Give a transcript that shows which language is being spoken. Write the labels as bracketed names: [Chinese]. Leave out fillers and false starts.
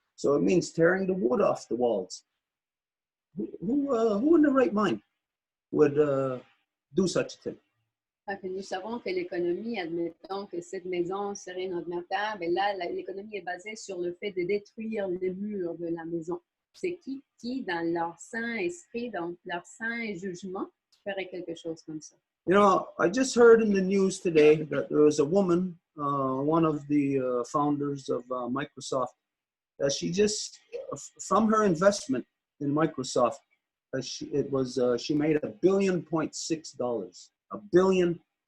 [English] So it means tearing the wood off the walls. Who in their right mind would do such a thing? [French] Nous savons que l'économie, admettons que cette maison serait notre terre, mais là, l'économie est basée sur le fait de détruire les murs de la maison. C'est qui, dans leur saint esprit, dans leur saint jugement, ferait quelque chose comme ça? [English] You know, I just heard in the news today that there was a woman, one of the founders of Microsoft, that she just, from her investment in Microsoft, she made $1.6 billion, $1.6 billion.